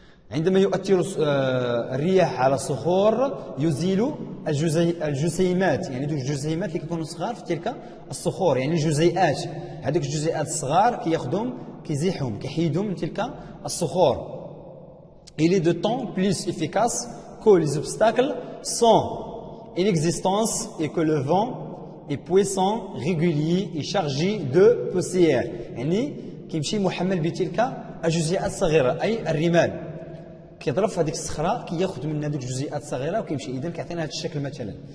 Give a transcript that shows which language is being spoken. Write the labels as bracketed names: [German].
[Arabic] عندما يؤثر الرياح على الصخور يزيل الجسيمات يعني دوك الجسيمات اللي كيكونوا صغار في تلك الصخور يعني الجزيئات. هذوك الجزيئات الصغار كياخذهم كيزيحهم كيحيدهم من تلك الصخور. [French] Il est de temps plus efficace que les obstacles sont inexistence et que le vent est puissant, régulier et chargé de poussière. [Arabic] يعني كيمشي محمل بتلك الجزيئات الصغيرة أي الرمال. كيضرب في هذيك الصخرة كياخذ من هذيك الجزيئات الصغيرة وكيمشي. إذا كيعطينا هذا الشكل مثلا.